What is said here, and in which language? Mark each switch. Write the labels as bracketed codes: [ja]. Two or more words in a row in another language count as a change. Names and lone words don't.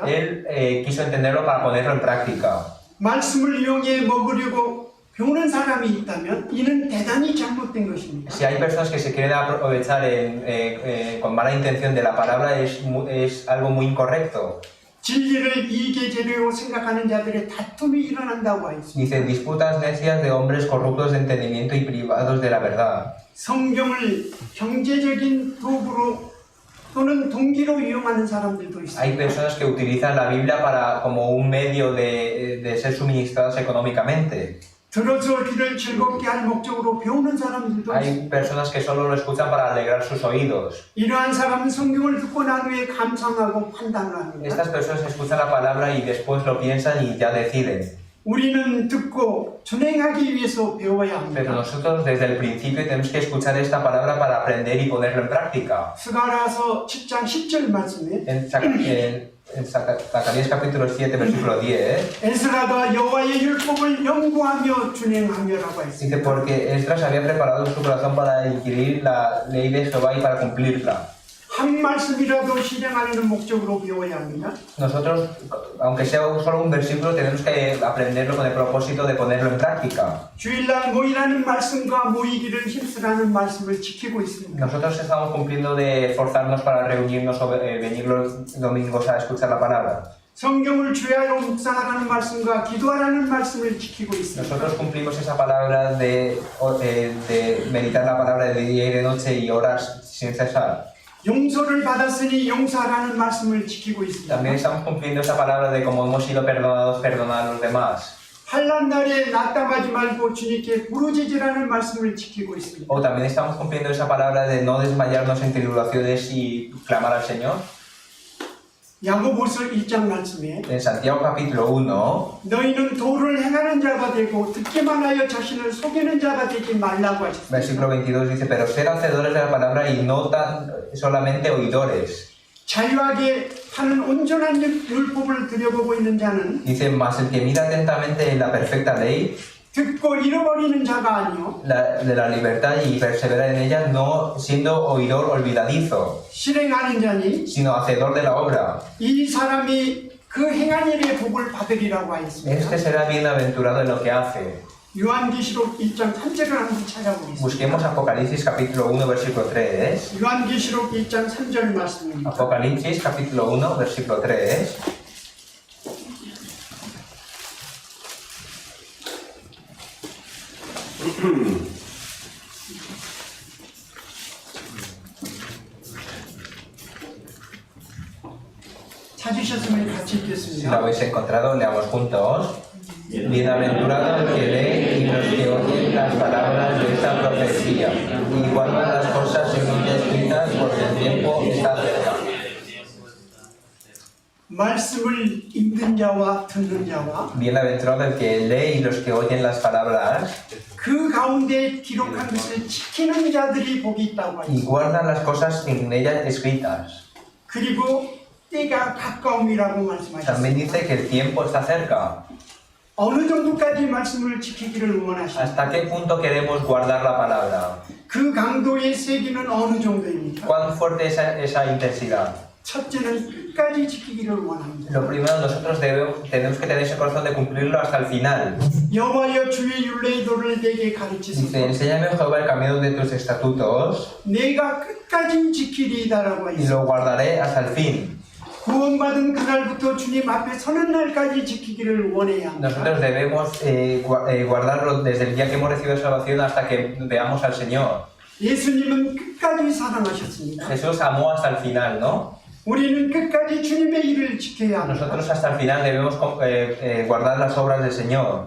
[es] Él quiso entenderlo para ponerlo en práctica. [ko] 말씀을 이용해 먹으려고 배우는 사람이 있다면 이는 대단히 잘못된 것입니다. [es] Si hay personas que se quieren aprovechar con mala intención de la palabra, es algo muy incorrecto. [ko] 진리를 이익의 재료로 생각하는 자들의 다툼이 일어난다고 하였습니다. [es] Dice, disputas necias de hombres corruptos de entendimiento y privados de la verdad. [ko] 성경을 경제적인 도구로 또는 동기로 이용하는 사람들도 있습니다. [es] Hay personas que utilizan la Biblia como un medio de ser suministrados económicamente. [ko] 들어서 귀를 즐겁게 할 목적으로 배우는 사람들도 [es] Hay [ko] 있습니다. [es] personas que solo lo escuchan para alegrar sus oídos. [ko] 이러한 사람은 성경을 듣고 난 후에 감상하고 판단을 합니다. [es] Estas personas escuchan la palabra y después lo piensan y ya deciden. [ko] 우리는 듣고 준행하기 위해서 배워야 [es] Pero [ko] 합니다. [es] nosotros desde el principio tenemos que escuchar esta palabra para aprender y ponerlo en práctica. [ko] 스가랴서 10장 10절 말씀에 [es] En Zacarías capítulo 7, versículo 10, [ko] 에스라가 여호와의 율법을 연구하며 준행하며라고 했습니다. [es] dice, porque Esdras había preparado su corazón para inquirir la ley de Jehová y para cumplirla. [ko] 한 말씀이라도 실행하려는 목적으로 배워야 합니다. [es] Nosotros, aunque sea solo un versículo, tenemos que aprenderlo con el propósito de ponerlo en práctica. [ko] 주일날 모이라는 말씀과 모이기를 힘쓰라는 말씀을 지키고 있습니다. [es] Nosotros estamos cumpliendo de esforzarnos para reunirnos o venir los domingos a escuchar la palabra. [ko] 성경을 주야로 묵상하라는 말씀과 기도하라는 말씀을 지키고 있습니다. [es] Nosotros cumplimos esa palabra de meditar la palabra de día y de noche y orar sin cesar. [ko] 용서를 받았으니 용서하라는 말씀을 지키고 있습니다. [es] También estamos cumpliendo esa palabra de como hemos sido perdonados, perdonar a los demás. [ko] 환난 날에 낙담하지 말고 주님께 부르짖으라는 말씀을 지키고 있습니다. [es] O también estamos cumpliendo esa palabra de no desmayarnos en tribulaciones y clamar al Señor. [ko] 야고보서 1장 말씀에 [es] En Santiago capítulo 1, [ko] 너희는 도를 행하는 자가 되고 듣기만 하여 자신을 속이는 자가 되지 말라고 하셨습니다. [es] versículo 22 dice, pero sed hacedores de la palabra y no tan solamente oidores. [ko] 자유하게 하는 온전한 율법을 들여보고 있는 자는 [es] Dice, mas el que mira atentamente en la perfecta ley, [ko] 듣고 잃어버리는 자가 아니요 [es] de la libertad y persevera en ella, no siendo oidor olvidadizo, [ko] 실행하는 자니 [es] sino hacedor de la obra. [ko] 이 사람이 그 행한 일의 복을 받으리라고 하였습니다. [es] Este será bienaventurado en lo que hace. [ko] 요한계시록 1장 3절을 한번 찾아보겠습니다. [es] Busquemos Apocalipsis capítulo 1, versículo 3. [ko] 요한계시록 1장 3절 말씀입니다. [es] Apocalipsis capítulo 1, versículo 3. [ko] 찾으셨으면 같이 [es] Si lo [ko] 읽겠습니다. [es] habéis encontrado, leamos juntos. Bienaventurado el que lee y los que oyen las palabras de esta profecía y guardan las cosas según escritas, porque el tiempo está cerca. [ko] 말씀을 읽는 자와 듣는 자와 [es] Bienaventurado el que lee y los que oyen las palabras [ko] 그 가운데 기록한 것을 지키는 자들이 복이 있다고 [es] y [ko] 하죠. [es] guardan las cosas en ellas escritas. [ko] 그리고 때가 가까움이라고 [es] También [ko] 말씀하셨습니다. [es] dice que el tiempo está cerca. [ko] 어느 정도까지 말씀을 지키기를 원하십니까? [es] ¿Hasta qué punto queremos guardar la palabra? [ko] 그 강도의 세기는 어느 정도입니까? [es] ¿Cuán fuerte es esa intensidad? [ko] 첫째는 끝까지 지키기를 원합니다. [es] Lo primero, nosotros tenemos que tener ese corazón de cumplirlo hasta el final. [ko] 여호와여 주의 율례의 도를 내게 [es] Dice, [ko] 가르치소서. [es] enséñame, Jehová, el camino de tus estatutos [ko] 내가 끝까지 지키리이다라고 [es] y [ko] 하였습니다. [es] lo guardaré hasta el fin. [ko] 구원받은 그날부터 주님 앞에 서는 날까지 지키기를 원해야 합니다. [es] Nosotros debemos guardarlo desde el día que hemos recibido salvación hasta que veamos al Señor. [ko] 예수님은 끝까지 사랑하셨습니다. [es] Jesús amó hasta el final, ¿no? [ko] 우리는 끝까지 주님의 일을 지켜야 합니다. [es] Nosotros hasta el final debemos guardar las obras del Señor.